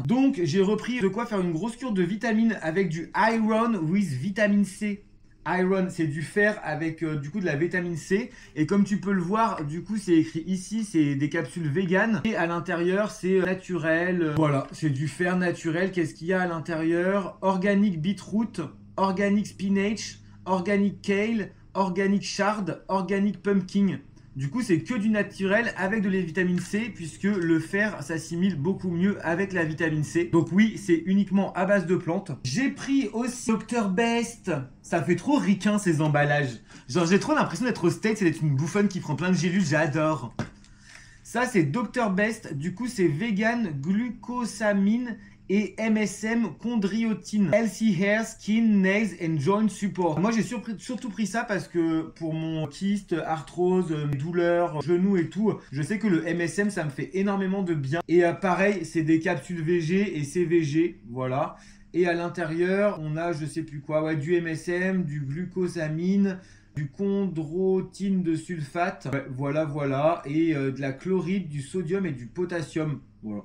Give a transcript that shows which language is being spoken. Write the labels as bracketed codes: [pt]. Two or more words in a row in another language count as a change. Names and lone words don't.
[fr] Donc j'ai repris de quoi faire une grosse cure de vitamines avec du [en] Iron with vitamine C. [fr] Iron, c'est du fer avec du coup de la vitamine C. Et comme tu peux le voir, du coup c'est écrit ici, c'est des capsules vegan. Et à l'intérieur c'est naturel. Voilà, c'est du fer naturel. Qu'est-ce qu'il y a à l'intérieur? [en] Organic beetroot, organic spinach, organic kale, organic chard, organic pumpkin. [fr] Du coup, c'est que du naturel avec de la vitamine C puisque le fer s'assimile beaucoup mieux avec la vitamine C. Donc oui, c'est uniquement à base de plantes. J'ai pris aussi Dr Best. Ça fait trop ricain ces emballages. Genre, j'ai trop l'impression d'être au States et d'être une bouffonne qui prend plein de gélules. J'adore. Ça, c'est Dr Best. Du coup, c'est vegan, glucosamine et MSM chondriotine. [en] Healthy hair, skin, nails and joint support. [fr] Moi, j'ai surtout pris ça parce que pour mon kyste, arthrose, douleurs, genoux et tout, je sais que le MSM, ça me fait énormément de bien. Et pareil, c'est des capsules VG et CVG, voilà. Et à l'intérieur, on a je sais plus quoi, ouais, du MSM, du glucosamine, du chondrotine de sulfate, ouais, voilà, et de la chloride, du sodium et du potassium, voilà.